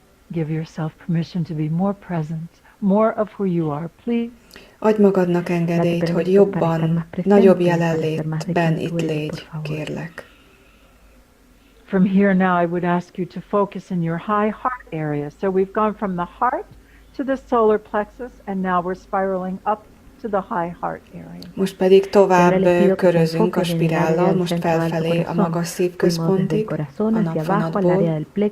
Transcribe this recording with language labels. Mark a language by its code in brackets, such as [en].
[en] Give yourself permission to be more present, more of who you are, please. [hu] Adj magadnak engedélyt, hogy jobban, nagyobb jelenlétben itt légy, kérlek. [en] From here now I would ask you to focus in your high heart area. So we've gone from the heart to the solar plexus, and now we're spiraling up to the high heart area. [hu] Most pedig tovább körözünk a spirállal, most felfelé a magas szívközpontig, a napvonatból.